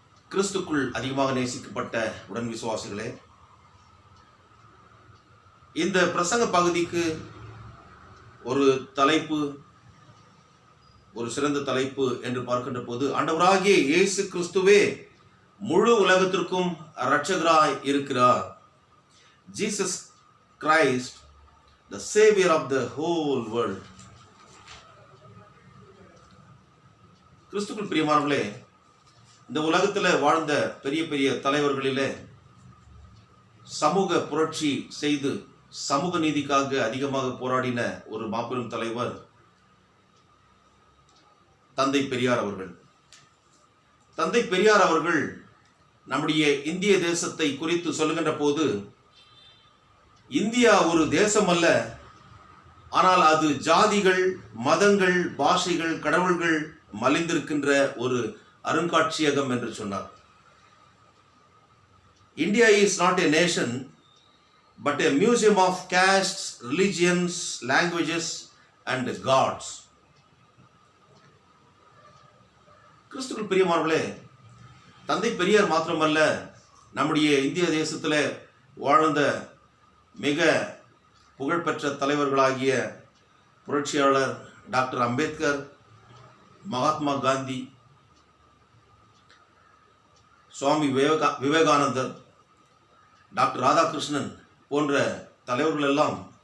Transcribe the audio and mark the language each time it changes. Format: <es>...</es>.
<ta>கிறிஸ்துக்குள் அதிகமாக நேசிக்கப்பட்ட உடன் விசுவாசிகளே, இந்த பிரசங்க பகுதிக்கு ஒரு தலைப்பு ஒரு சிறந்த தலைப்பு என்று பார்க்கின்ற போது, ஆண்டவராகிய இயேசு கிறிஸ்துவே முழு உலகத்திற்கும் இரட்சகராய் இருக்கிறார்.</ta> <en>Jesus Christ, the savior of the whole world.</en> <ta>கிறிஸ்துவுக்குள் பிரியமானவர்களே, இந்த உலகத்தில் வாழ்ந்த பெரிய பெரிய தலைவர்களிலே சமூக புரட்சி செய்து சமூக நீதிக்காக அதிகமாக போராடின ஒரு மாபெரும் தலைவர் தந்தை பெரியார் அவர்கள். தந்தை பெரியார் அவர்கள் நம்முடைய இந்திய தேசத்தை குறித்து சொல்லுகின்ற போது, இந்தியா ஒரு தேசம் அல்ல, ஆனால் அது ஜாதிகள், மதங்கள், பாஷைகள், கடவுள்கள் மலிந்திருக்கின்ற ஒரு அருங்காட்சியகம் என்று சொன்னார்.</ta> <en>India is not a nation, but a museum of castes, religions, languages and gods.</en> <ta>கிறிஸ்துவுக்குள் பிரியமானவர்களே, தந்தை பெரியார் மாத்திரமல்ல, நம்முடைய இந்திய தேசத்தில் வாழ்ந்த மிக புகழ்பெற்ற தலைவர்களாகிய புரட்சியாளர் டாக்டர் அம்பேத்கர், மகாத்மா காந்தி, சுவாமி விவேகானந்தர், டாக்டர் ராதாகிருஷ்ணன் போன்ற தலைவர்கள் எல்லாம்</ta>